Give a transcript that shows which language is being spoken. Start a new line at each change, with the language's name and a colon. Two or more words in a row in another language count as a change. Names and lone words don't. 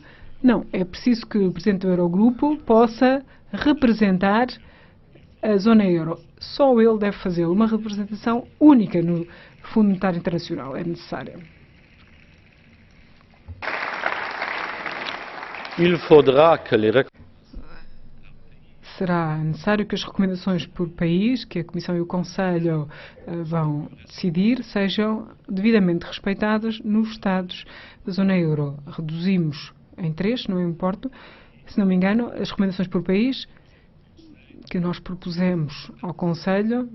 Portuguese: Não, é preciso que o Presidente do Eurogrupo possa representar a Zona Euro. Só ele deve fazê-lo. Uma representação única no Fundo Monetário Internacional é necessária.
French: Il faudra que les...
Portuguese: Será necessário que as recomendações por país, que a Comissão e o Conselho vão decidir, sejam devidamente respeitadas nos Estados da Zona Euro. Reduzimos em 3, não importa, se não me engano, as recomendações por país que nós propusemos ao Conselho.